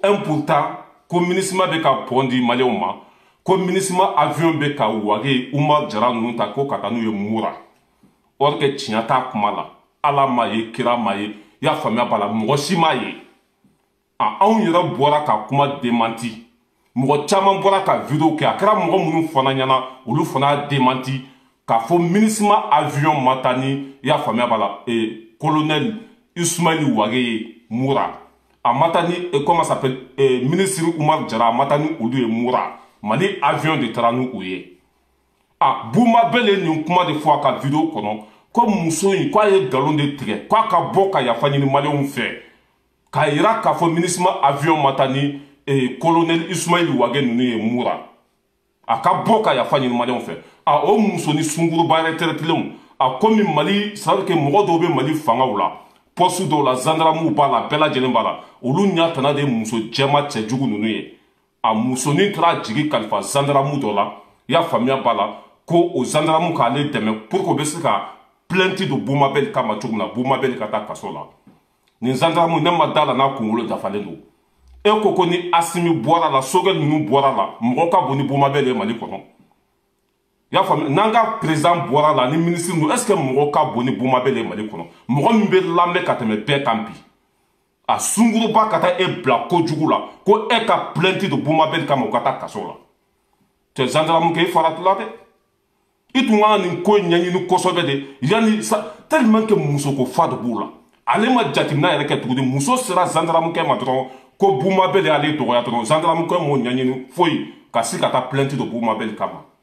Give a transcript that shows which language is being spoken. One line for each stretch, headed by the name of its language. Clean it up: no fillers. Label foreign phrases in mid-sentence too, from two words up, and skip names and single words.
Bambara: 1% ko MINUSMA bɛ ka pɔn di maliyɛnw ma ko MINUSMA avion bɛ ka wage Umaru Jara ninnu ta ko ka taa n'u ye Mura or que tiɲɛ t'a kuma la Ala ma ye kira ma ye i y'a faamuya b'a la mɔgɔ si m'a ye anw yɛrɛ bɔra ka kuma démenti mɔgɔ caman bɔra ka video kɛ a kɛra mɔgɔ minnu fana ɲɛna olu fana y'a démenti k'a fɔ MINUSMA avion ma taa ni i y'a faamuya b'a la colonel Ismail Wage ye Mura a ma taa ni
French: comment ça s'appelle
Bambara: ministre Umaru Jara a ma taa ni olu ye Mura Mali avion de taara ni u ye Buma Bele nin kuma de fɔ a ka video kɔnɔ ko muso in k'a ye nkalon de tigɛ k'a ka bɔ ka yafa ɲini maliyɛnw fɛ k'a yira k'a fɔ MINUSMA avion ma taa ni colonel Ismail Wage ninnu ye Mura a ka bɔ ka yafa ɲini maliyɛnw fɛ o muso ni sunguruba retraitelenw komi Mali
French: c'est à dire que
Bambara: mɔgɔ dɔw bɛ Mali fangaw la poste dɔw la gendarmew b'a la bɛɛ lajɛlen b'a la olu ɲɛ tana de ye muso jɛma cɛjugu ninnu ye musonin taara jigi kalifa gendarmew dɔ la i y'a faamuya b'a la ko o gendarmew k'ale dɛmɛ
French: pour que
Bambara: o bɛ se ka plainte don Buma Bele kama cogo min na Buma Bele ka taa kaso la nin gendarmew ne ma da la n'a kunkolo dafalen don e ko ni Asimi bɔra la Sogɛl ninnu bɔra la mɔgɔ ka bon ni Buma Bele ye Mali kɔnɔ i y'a faamuya n'an ka président bɔra la ni ministre ninnu
French: est ce
Bambara: que mɔgɔ ka bon ni Buma Bele ye Mali kɔnɔ mɔgɔ min bɛ lamɛn ka tɛmɛ bɛɛ kan bi a sunguruba ka taa e bila kojugu la ko e ka plainte don Buma Bele kama o ka taa kaso la cɛ gendarme kɛ i faratula dɛ i tun ka nin ko ɲɛɲini kosɛbɛ de yanni
French: tellement que
Bambara: musoko fa de b'u la ale ma jateminɛ yɛrɛ kɛ tuguni muso sera gendarme kɛ ma dɔrɔn ko Buma Bele y'ale dɔgɔya dɔrɔn gendarme kɛ m'o ɲɛɲini foyi ka se ka taa plainte don Buma Bele kama